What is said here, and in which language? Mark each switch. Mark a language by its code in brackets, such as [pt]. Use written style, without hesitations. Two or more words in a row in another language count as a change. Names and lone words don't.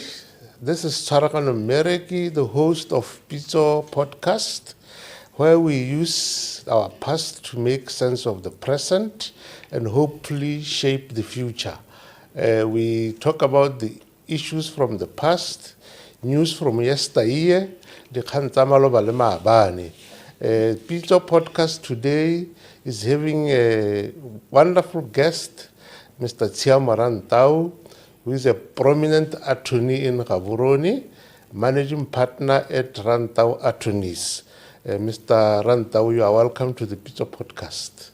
[en] This is Tshwaraganyo Mmereki, the host of Pitso Podcast, where we use our past to make sense of the present and hopefully shape the future. We talk about the issues from the past, news from yesteryear, the [tn] dikgang tsa maloba le maabane. [en] Pitso Podcast today is having a wonderful guest, Mr. Tshiamo Rantao, who is a prominent attorney in Gaborone, managing partner at Rantao Attorneys. Mr. Rantao, you are welcome to the Pitso Podcast.